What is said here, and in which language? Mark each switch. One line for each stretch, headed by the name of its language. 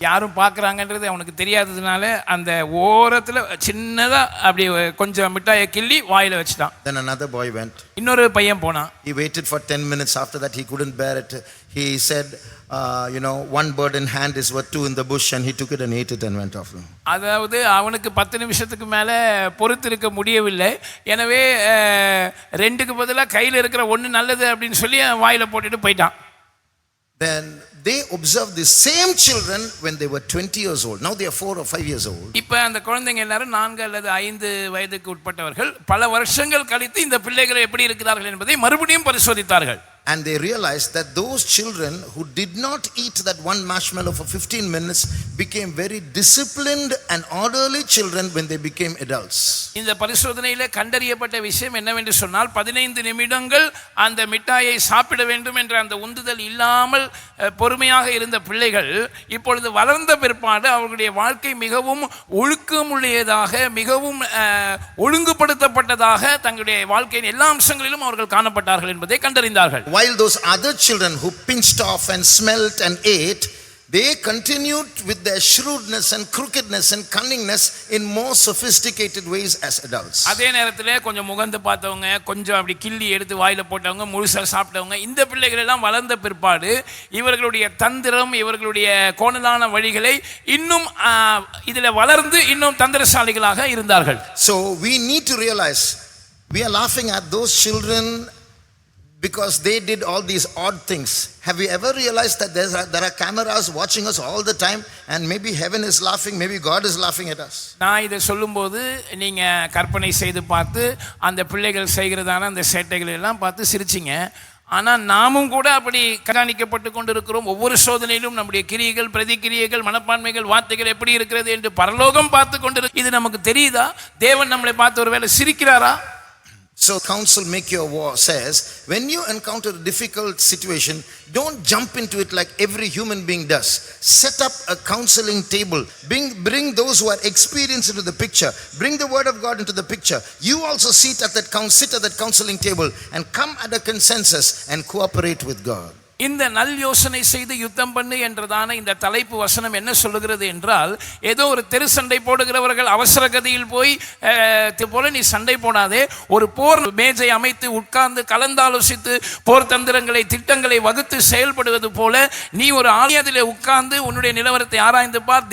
Tamil: யாரும் பார்க்கறாங்கன்றது அவனுக்கு தெரியாததுனால அந்த ஓரத்துல சின்னதா அப்படி கொஞ்சம் மிட்டாயை கிள்ளி வாயில வச்சிட்டான்.
English: Then another boy went.
Tamil: இன்னொரு பையன் போனான்.
English: He waited for 10 minutes. After that he couldn't bear it. He said, one bird in hand is worth two in the bush, and he took it and ate it and went off.
Tamil: அதாவது அவனுக்கு 10 நிமிஷத்துக்கு மேல பொறுத்திருக்க முடியவில்லை. எனவே 2க்கு பதிலா கையில இருக்கிற ஒன்னு நல்லது அப்படின்னு சொல்லி வாயில போட்டுட்டு போயிட்டான்.
English: Then they observed the same children when they were 20 years old. Now they are 4 or 5 years old.
Tamil: இப்போ அந்த குழந்தைங்க எல்லாரும் 4 அல்லது 5 வயதுக்கு உட்பட்டவர்கள். பல வருஷங்கள் கழித்து இந்த பிள்ளைகள் எப்படி இருக்கிறார்கள் என்பதை மறுபடியும் பரிசோதித்தார்கள்.
English: And they realized that those children who did not eat that one marshmallow for 15 minutes became very disciplined and orderly children when they became adults.
Tamil: இந்த பரிசோதனையிலே கண்டறியப்பட்ட விஷயம் என்னவென்று சொன்னால் 15 நிமிடங்கள் அந்த மிட்டாயை சாப்பிட வேண்டும் என்ற அந்த உந்துதல் இல்லாமல் பொறுமையாக இருந்த பிள்ளைகள் இப்பொழுது வளர்ந்த பிற்பாடு அவர்களுடைய வாழ்க்கை மிகவும் ஒழுக்கமுடையதாக, மிகவும் ஒழுங்குபடுத்தப்பட்டதாக தங்களுடைய வாழ்க்கையின் எல்லா அம்சங்களிலும் அவர்கள் காணப்பட்டார்கள் என்பதை கண்டறிந்தார்கள்.
English: While those other children who pinched off and smelt and ate, they continued with their shrewdness and crookedness and cunningness in more sophisticated ways as adults.
Tamil: அதே நேரத்திலே கொஞ்சம் முகந்து பார்த்தவங்க, கொஞ்சம் அப்படி கிள்ளி எடுத்து வாயில போட்டவங்க, முழுசா சாப்பிட்டவங்க, இந்த பிள்ளைகள் எல்லாம் வளர்ந்த பிற்பாடு இவர்களுடைய தந்திரம், இவர்களுடைய கோணலான வழிகளை இன்னும் இதில் வளர்ந்து இன்னும் தந்திரசாலிகளாக இருந்தார்கள்.
English: So we need to realize we are laughing at those children because they did all these odd things. Have you ever realized that there are cameras watching us all the time, and maybe heaven is laughing, maybe God is laughing at us?
Tamil: நான் இதை சொல்லும்போது நீங்க கற்பனை செய்து பார்த்து அந்த பிள்ளைகள் செய்கிறதான அந்த சேட்டைகள் எல்லாம் பார்த்து சிரிச்சிங்க. ஆனால் நாமும் கூட அப்படி கண்காணிக்கப்பட்டு கொண்டிருக்கிறோம். ஒவ்வொரு சோதனையிலும் நம்முடைய கிரியைகள், பிரதிக்கிரியைகள், மனப்பான்மைகள், வார்த்தைகள் எப்படி இருக்கிறது என்று பரலோகம் பார்த்து கொண்டிருக்கு. இது நமக்கு தெரியுதா? தேவன் நம்மளை பார்த்து ஒருவேளை சிரிக்கிறாரா?
English: So Counsel Make Your War says, when you encounter a difficult situation, don't jump into it like every human being does. Set up a counseling table. Bring those who are experienced into the picture. Bring the word of God into the picture. You also sit at that counseling table and come at a consensus and cooperate with God.
Tamil: இந்த நல் யோசனை செய்து யுத்தம் பண்ணு என்றதான இந்த தலைப்பு வசனம் என்ன சொல்லுகிறது என்றால், ஏதோ ஒரு தெரு சண்டை போடுகிறவர்கள் அவசர கதியில் போய் போல நீ சண்டை போடாதே. ஒரு போர் மேஜை அமைத்து உட்கார்ந்து கலந்தாலோசித்து போர் தந்திரங்களை, திட்டங்களை வகுத்து செயல்படுவது போல நீ ஒரு ஆலயத்திலே உட்கார்ந்து உன்னுடைய நிலவரத்தை ஆராய்ந்து பார்.